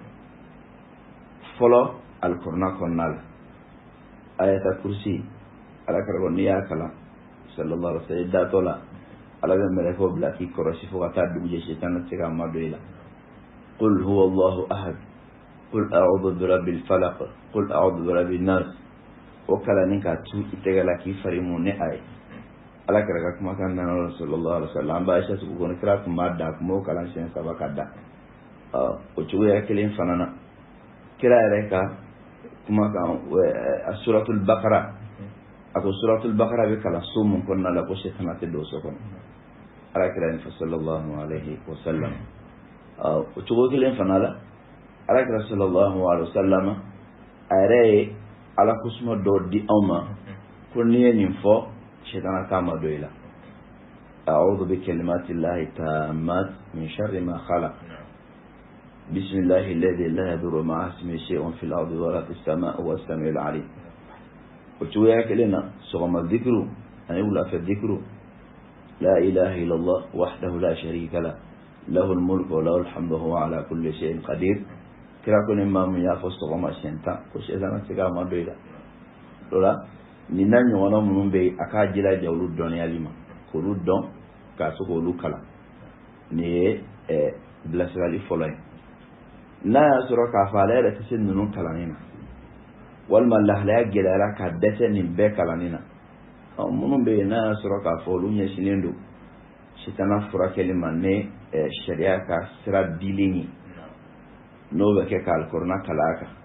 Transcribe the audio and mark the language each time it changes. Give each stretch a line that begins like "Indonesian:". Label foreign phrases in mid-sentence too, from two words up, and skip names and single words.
Bambara: fɔlɔ alikuranɛ kɔnɔna la
Arabic: آية الكرسي
Bambara: alakira ko n'i y'a kalan
Arabic: صلى الله عليه وسلم
Bambara: i datɔ la ala bɛ mɛlɛkɛw bila k'i kɔrɔsi fo ka taa dugu jɛ sitana tɛ se ka madon i la
Arabic: قل هو الله أحد قل أعوذ برب الفلق قل أعوذ برب الناس
Bambara: o kalanni ka tu i tɛgɛ la k'i fari mun ni a ye alakira ka kumakan nana
Arabic: صلى الله عليه وسلم
Bambara: an b'a Aisha sugu kɔnɔ kira tun b'a da tun b'o kalan siɲɛ 3 ka da o cogoya kelen fana na kira yɛrɛ ka kumakan
Arabic: سورة البقرة
Bambara: a ko
Arabic: سورة البقرة
Bambara: bɛ kalan so mun kɔnɔna la ko sitana tɛ don so kɔnɔ alakira ni
Arabic: صلى الله عليه وسلم
Bambara: o cogo kelen fana la alakira
Arabic: صلى الله عليه وسلم
Bambara: a yɛrɛ ye ala kusuma dɔ di anw ma ko n'i ye nin fɔ sitana t'a madon i la
Arabic: أعوذ بكلمات الله التامات من شر ما خلق بسم الله الذي لا يضر مع اسمه شيء في الأرض ولا في السماء وهو السميع العليم
Bambara: o cogoya kelen na sɔgɔma dhikru ani wulafɛ dhikru
Arabic: لا إله إلا الله وحده لا شريك له له الملك وله الحمد وهو على كل شيء قدير
Bambara: kira ko ni maa min y'a fɔ sɔgɔma siɲɛ 10 ko sitana tɛ se k'a madon i la o la nin n'a ɲɔgɔnna minnu bɛ yen a k'a jilaja olu dɔnniyali ma k'olu dɔn k'a se k'olu kalan nin ye bilasirali fɔlɔ ye n'a y'a sɔrɔ k'a fɔ ale yɛrɛ tɛ se ninnu kalanni na walima lahalaya gɛlɛyara ka dɛsɛ nin bɛɛ kalanni na minnu bɛ yen n'a y'a sɔrɔ k'a fɔ olu ɲɛsinnen don sitana furakɛli ma ni sariya ka sira dilen ye n'o bɛ kɛ ka alikuranɛ kalan a kan